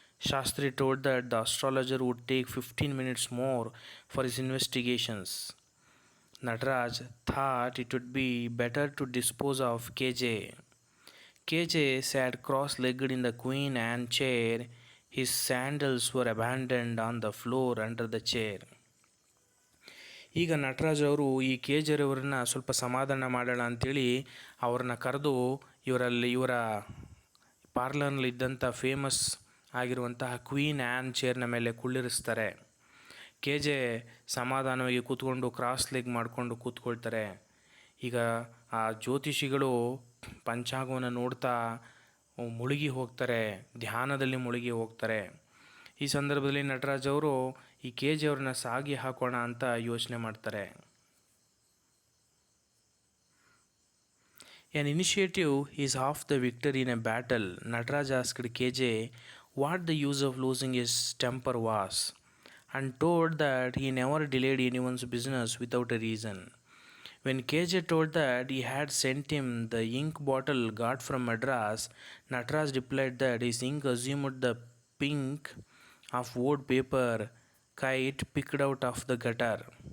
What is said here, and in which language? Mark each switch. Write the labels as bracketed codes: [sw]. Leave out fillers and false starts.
[en] Shastri told that the astrologer would take 15 minutes more for his investigations. Nataraj thought it would be better to dispose of KJ. KJ sat cross-legged in the Queen Anne chair. His sandals were abandoned on the floor under the chair. [kn] ಈಗ ನಟರಾಜ್ ಅವರು ಈ KJ ಅವರನ್ನ ಸ್ವಲ್ಪ ಸಮಾಧಾನ ಮಾಡೋಣ ಅಂಥೇಳಿ ಅವ್ರನ್ನ ಕರೆದು ಇವರ ಪಾರ್ಲರ್ನಲ್ಲಿದ್ದಂಥ ಫೇಮಸ್ ಆಗಿರುವಂತಹ ಕ್ವೀನ್ ಆ್ಯನ್ ಚೇರ್ನ ಮೇಲೆ ಕುಳ್ಳಿರಿಸ್ತಾರೆ. KJ ಸಮಾಧಾನವಾಗಿ ಕೂತ್ಕೊಂಡು ಕ್ರಾಸ್ ಲೆಗ್ ಮಾಡಿಕೊಂಡು ಕೂತ್ಕೊಳ್ತಾರೆ. ಈಗ ಆ ಜ್ಯೋತಿಷಿಗಳು ಪಂಚಾಂಗವನ್ನು ನೋಡ್ತಾ ಮುಳುಗಿ ಹೋಗ್ತಾರೆ, ಧ್ಯಾನದಲ್ಲಿ ಮುಳುಗಿ ಹೋಗ್ತಾರೆ. ಈ ಸಂದರ್ಭದಲ್ಲಿ ನಟರಾಜ್ ಅವರು ಈ KJ ಅವ್ರನ್ನ ಸಾಗಿ ಹಾಕೋಣ ಅಂತ ಯೋಚನೆ ಮಾಡ್ತಾರೆ. [en] An initiative is half the victory in a battle. Nataraj asked KJ what the use of losing his temper was, and told that he never delayed anyone's business without a reason. When KJ told that he had sent him the ink bottle got from Madras, Nataraj replied that his ink assumed the pink of wood paper kite picked out of the gutter.